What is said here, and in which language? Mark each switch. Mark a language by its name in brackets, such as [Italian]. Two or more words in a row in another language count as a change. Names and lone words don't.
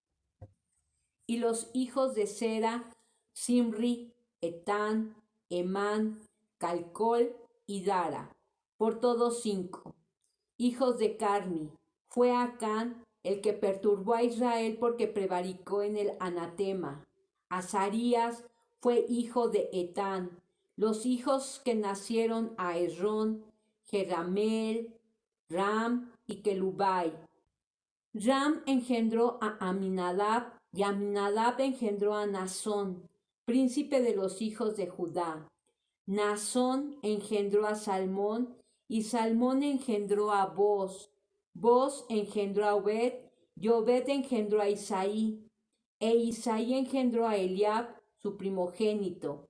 [Spanish] Y los hijos de Zera, Simri, Etán, Emán, Calcol y Dara, por todos 5. Hijos de Carmi, fue Acán el que perturbó a Israel porque prevaricó en el anatema. Azarías fue hijo de Etán. Los hijos que nacieron a Esrón, Jerameel, Ram y Kelubai. Ram engendró a Aminadab y Aminadab engendró a Nazón, príncipe de los hijos de Judá. Nazón engendró a Salmón y Salmón engendró a Boz. Boz engendró a Obed y Obed engendró a Isaí. E Isaí engendró a Eliab, su primogénito.